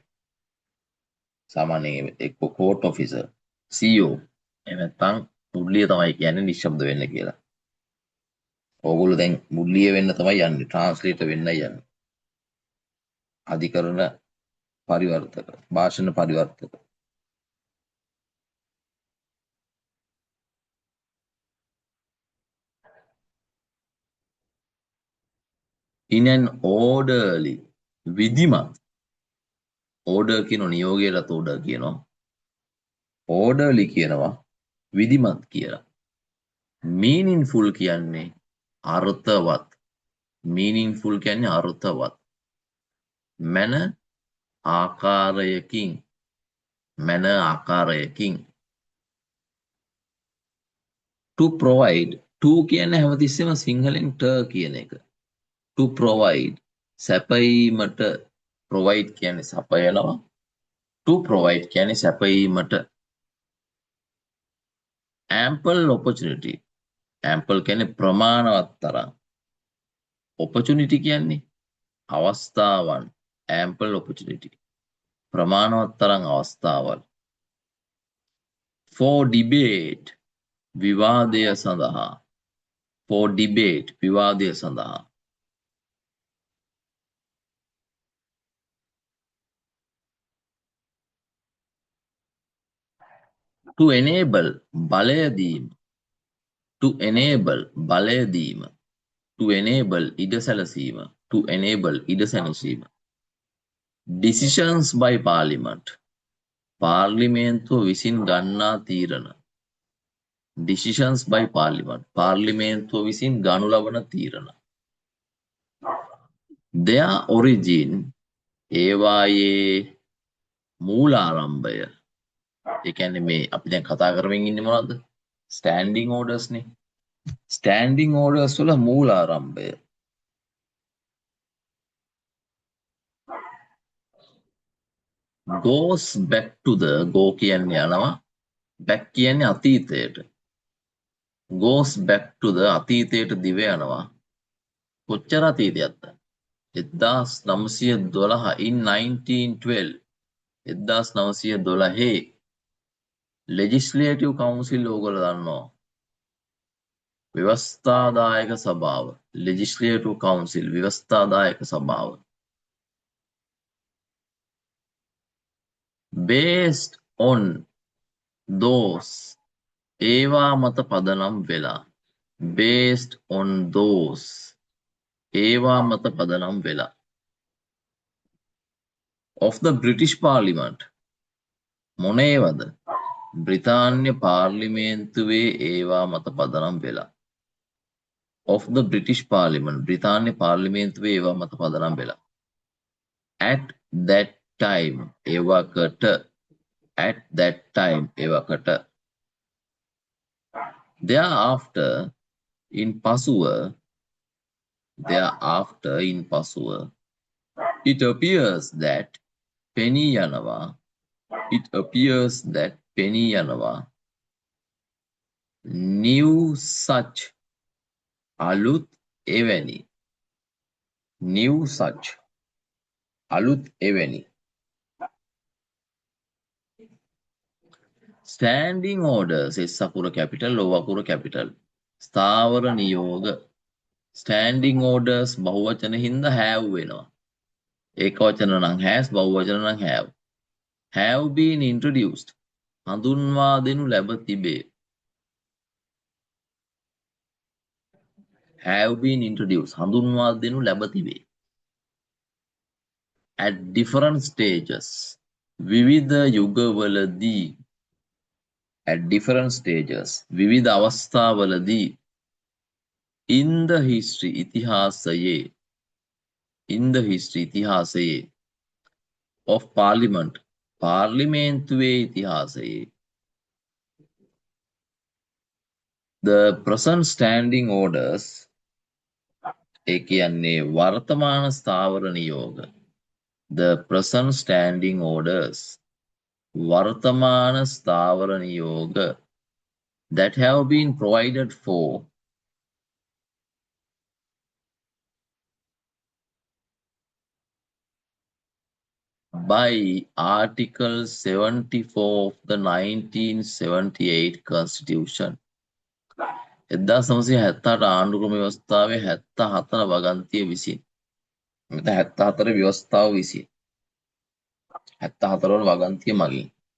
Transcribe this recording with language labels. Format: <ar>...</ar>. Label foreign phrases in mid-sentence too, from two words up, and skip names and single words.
<si>සාමාන්‍යයෙන් එක්ක</si> <en>court officer</en> <si>CEO එහෙම නැත්නම් මුල්ලිය තමයි කියන්නේ නිශ්ශබ්ද වෙන්න කියලා. ඕගොල්ලෝ දැන් මුල්ලිය වෙන්න තමයි යන්නේ. ට්‍රාන්ස්ලේටර් වෙන්නයි යන්නේ. අධිකරණ පරිවර්තක භාෂණ පරිවර්තක.</si> <en>in an orderly විධිමත්.</en> <si>order කියන නියෝගයටත් order කියනවා. orderly කියනවා විධිමත් කියලා. meaningful කියන්නේ අර්ථවත්. meaningful කියන්නේ අර්ථවත්. මන ආකාරයකින්. මන ආකාරයකින්.</si> <en>to provide to</en> <si>කියන්නේ හැමතිස්සෙම සිංහලෙන් ට කියන එක.</si> <en>to provide සැපයීමට.</en> <si>provide කියන්නේ සපයනවා.</si> <en>to provide</en> <si>කියන්නේ සැපයීමට.</si> <en>ample opportunity ample</en> <si>කියන්නේ ප්‍රමාණවත් තරම්. opportunity කියන්නේ අවස්ථාවන්.</si> <en>ample opportunity</en> <si>ප්‍රමාණවත් තරම් අවස්ථාවල්.</si> <en>for debate</en> <si>විවාදය සඳහා</si> <en>for debate</en> <si>විවාදය සඳහා</si> <en>to</en> <si>enable බලය දීම</si> <en>to enable</en> <si>බලය දීම</si> <en>to enable</en> <si>ඉඩ සැලසීම</si> <en>to enable</en> <si>ඉඩ සැලසීම</si> <en>decisions by parliament</en> <si>පාර්ලිමේන්තුව විසින් ගන්නා තීරණ</si> <en>decisions by parliament</en> <si>පාර්ලිමේන්තුව විසින් ගනු ලබන තීරණ</si> <en>their origin</en> <si>ඒවායේ මූලාරම්භය ඒ කියන්නේ මේ අපි දැන් කතා කරමින් ඉන්නේ මොනවද</si> <en>standing orders</en> <si>නේ</si> <en>standing orders</en> <si>වල මූලාරම්භය</si> <en>goes back to the go</en> <si>කියන්නේ යනවා</si> <en>back</en> <si>කියන්නේ අතීතයට</si> <en>goes back to the</en> <si>අතීතයට දිව යනවා කොච්චර අතීතයක්ද</si> <en>1912 in 1912 1912 legislative council</en> <si>ඕගොල්ලෝ දන්නවා ව්‍යවස්ථාදායක සභාව</si> <en>legislative council</en> <si>ව්‍යවස්ථාදායක සභාව</si> <en>based on those</en> <si>ඒවා මත පදනම් වෙලා</si> <en>based on those</en> <si>ඒවා මත පදනම් වෙලා</si> <en>of the British Parliament</en> <si>මොන ඒවාද බ්‍රිතාන්‍ය පාර්ලිමේන්තුවේ ඒවා මත පදනම් වෙලා</si> <en>of the British Parliament</en> <si>බ්‍රිතාන්‍ය පාර්ලිමේන්තුවේ ඒවා මත පදනම් වෙලා</si> <en>at that time</en> <si>ඒවකට</si> <en>at that time</en> <si>ඒවකට</si> <en>thereafter in පසුව it appears that penny යනවා new such</en> <si>අලුත් එවැනි</si> <en>standing orders S</en> <si>අකුර</si> <en>capital O</en> <si>අකුර capital ස්ථාවර නියෝග</si> <en>standing orders</en> <si>බහුවචන හින්දා have වෙනවා ඒකවචන නම් has බහුවචන නම්</si> <en>have been introduced</en> <si>හඳුන්වා දෙනු ලැබ තිබේ</si> <en>have been introduced</en> <si>හඳුන්වා දෙනු ලැබ තිබේ</si> <en>at different stages</en> <si>විවිධ යුගවලදී</si> <en>at different stages</en> <si>විවිධ අවස්ථාවලදී</si> <en>in the history ඉතිහාසයේ of parliament</en> <si>පාර්ලිමේන්තුවේ ඉතිහාසයේ</si> <en>the present standing orders</en> <si>ඒ කියන්නේ වර්තමාන ස්ථාවර නියෝග</si> <en>the present standing orders</en> <si>වර්තමාන ස්ථාවර නියෝග</si> <en>that have been provided for by Article 74 of the 1978 Constitution</en> <si>1978 ආණ්ඩුක්‍රම ව්‍යවස්ථාවේ 74 වගන්තිය විසින් මෙතන 74 ව්‍යවස්ථාව විසින් 74 වන වගන්තිය මගින්</si>